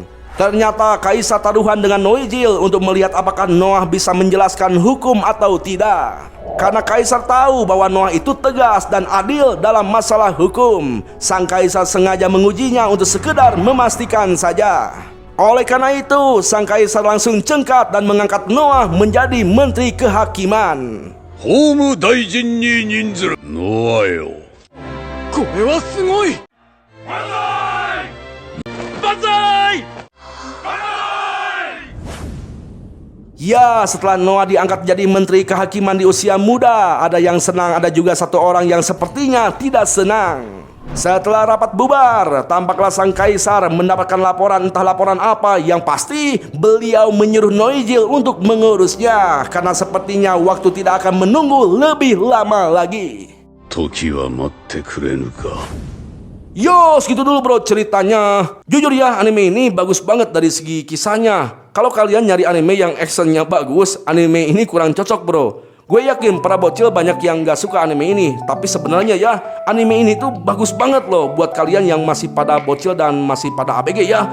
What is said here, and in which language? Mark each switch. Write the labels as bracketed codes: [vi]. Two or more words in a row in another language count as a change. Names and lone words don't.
[id] Ternyata kaisar taruhan dengan Noizil untuk melihat apakah Noah bisa menjelaskan hukum atau tidak. Karena kaisar tahu bahwa Noah itu tegas dan adil dalam masalah hukum, sang kaisar sengaja mengujinya untuk sekedar memastikan saja. Oleh karena itu, sang kaisar langsung cengkat dan mengangkat Noah menjadi menteri kehakiman. [ja] 法務大臣に任ずるノアよ。これはすごい。万歳！ [id] Ya, setelah Noah diangkat jadi menteri kehakiman di usia muda, ada yang senang, ada juga satu orang yang sepertinya tidak senang. Setelah rapat bubar, tampaklah sang kaisar mendapatkan laporan, entah laporan apa, yang pasti beliau menyuruh Noizil untuk mengurusnya, karena sepertinya waktu tidak akan menunggu lebih lama lagi. [ja] 時は待ってくれぬか。 [id] Yo, segitu dulu bro ceritanya. Jujur ya, anime ini bagus banget dari segi kisahnya. Kalau kalian nyari anime yang actionnya bagus, anime ini kurang cocok bro. Gue yakin para bocil banyak yang gak suka anime ini. Tapi sebenarnya ya, anime ini tuh bagus banget loh buat kalian yang masih pada bocil dan masih pada ABG ya.